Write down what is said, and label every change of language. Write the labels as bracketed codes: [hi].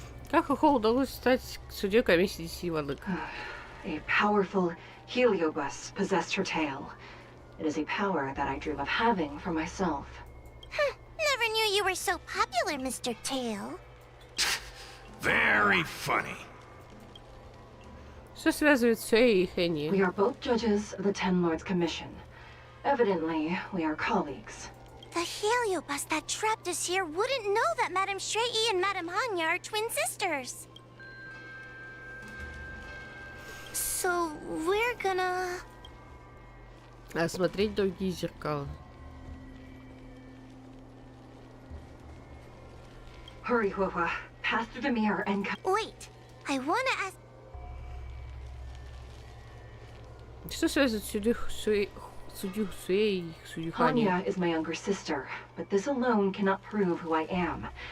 [ru] Как Хохо удалось стать судьей комиссии 10 владык? [en] A powerful heliobus possessed her tail. It is a power that I dream of having for myself. Never knew you were so popular, Mr. Tail. Very funny. [ru] Что связывает Сюэй и Хэнни? [en] We are both judges of the Ten Lords Commission. Evidently, we are colleagues. The heliobus that trapped us here wouldn't know that Madame Shrey and Madame Hanya are twin sisters. So, we're gonna... [ru] Осмотреть другие зеркала. [en] Hurry, Huohua. Pass through the mirror and come... Wait, I wanna ask... [ru] Что связывает судью Сюэй и судью Ханью? [en] Hanya is my younger sister, but this alone cannot prove who I am.